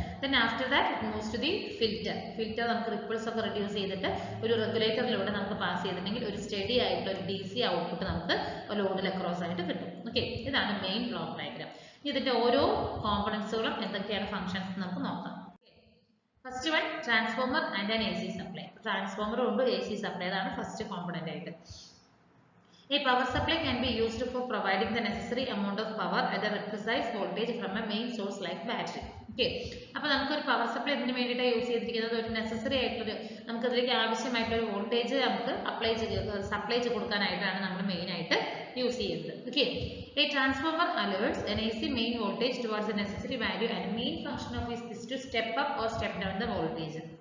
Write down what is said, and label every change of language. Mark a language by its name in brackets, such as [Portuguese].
[English] then after that it moves to the filter [Malayalam] നമുക്ക് ripples ഒക്കെ reduce ചെയ്തിട്ട് ഒരു റെഗുലേറ്ററിലൂടെ നമുക്ക് പാസ് ചെയ്തിട്ടുണ്ടെങ്കിൽ ഒരു സ്റ്റഡി ആയിട്ടുള്ള ഒരു DC ഔട്ട്പുട്ട് നമുക്ക് ലോഡിൽ അക്രോസ് ആയിട്ട് കിട്ടും. ഓക്കെ, ഇതാണ് മെയിൻ ബ്ലോക്ക് ഡയഗ്രാം. ഇതിന്റെ ഓരോ കോമ്പണൻസുകളും എന്തൊക്കെയാണ് ഫംഗ്ഷൻസ് നമുക്ക് നോക്കാം. [English] First one, transformer and an AC supply. [Malayalam] ട്രാൻസ്ഫോമറും ഉണ്ട് AC സപ്ലൈ, അതാണ് ഫസ്റ്റ് കോമ്പണന്റ് ആയിട്ട്. [English] A power supply can be used for providing the necessary amount of power at the precise voltage from a main source like battery. [Malayalam] Okay, അപ്പോൾ നമുക്കൊരു power supply ഇതിന് വേണ്ടിയിട്ടാണ് use ചെയ്തിരിക്കുന്നത്. ഒരു necessary ആയിട്ടൊരു നമുക്ക് അതിലേക്ക് ആവശ്യമായിട്ടൊരു വോൾട്ടേജ് നമുക്ക് സപ്ലൈ ചെയ്ത് കൊടുക്കാനായിട്ടാണ് നമ്മൾ മെയിൻ ആയിട്ട് യൂസ് ചെയ്യുന്നത്. [English] Okay, a transformer alerts an AC main voltage towards the necessary value and main function of it is to step up or step down the voltage.